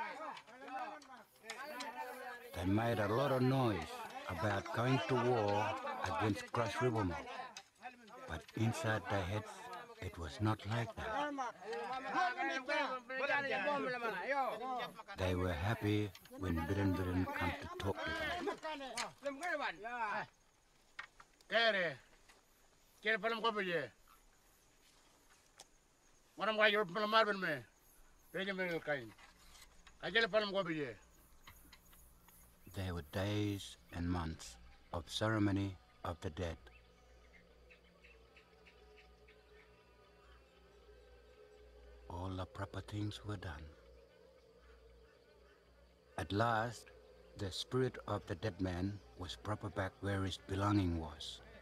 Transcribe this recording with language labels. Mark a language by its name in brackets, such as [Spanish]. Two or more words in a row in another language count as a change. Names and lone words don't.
[English] They made a lot of noise about going to war against Cross River mob, but inside their heads it was not like that. They were happy when Biren come to talk to them. Kere palam ko bije. Maram ga yor palam marben me. Reje me kain. Kajele palam ko bije. There were days and months of ceremony of the dead. All the proper things were done. At last, the spirit of the dead man was brought back where his belonging was.